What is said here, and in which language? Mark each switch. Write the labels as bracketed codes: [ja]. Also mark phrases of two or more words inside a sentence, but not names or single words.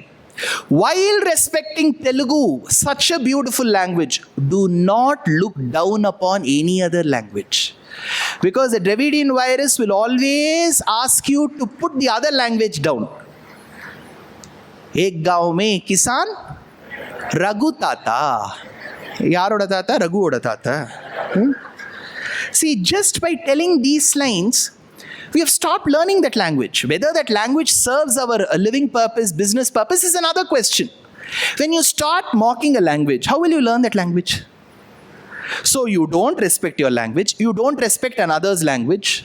[en] While respecting Telugu, such a beautiful language, do not look down upon any other language. Because the Dravidian virus will always ask you to put the other language down. [hi] एक गाँव में किसान, रघु ताता. [ta] யாரோட தாத்தா, ரகு ஓட தாத்தா. [en] See, just by telling these lines, We have stopped learning that language. Whether that language serves our living purpose, business purpose is another question. When you start mocking a language, how will you learn that language? So you don't respect your language, you don't respect another's language.